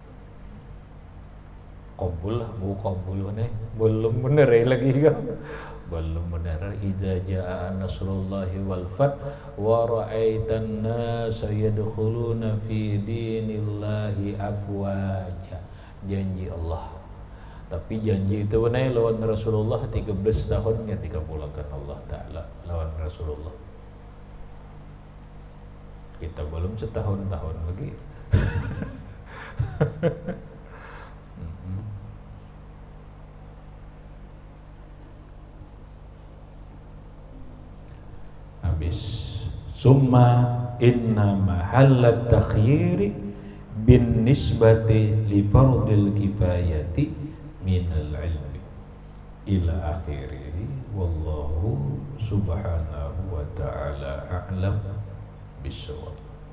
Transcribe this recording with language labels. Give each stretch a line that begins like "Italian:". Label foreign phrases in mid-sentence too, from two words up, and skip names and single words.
Banjar: kabul lah bu kabul nih belum bener lagi kan belum benar
Arabic: إذا جاء نصر الله والفتح ورأيت الناس يدخلون في دين الله أفواجا
Banjar: janji Allah tapi janji itu benar lawan Rasulullah 13 tahun yang dikabulkan
Arabic: الله تعالى
Banjar: lawan Rasulullah kita belum setahun-tahun lagi habis summa
Arabic: إن محل التخيير بالنسبة لفرض الكفاية من العلم إلى آخره والله سبحانه وتعالى أعلم بالصواب.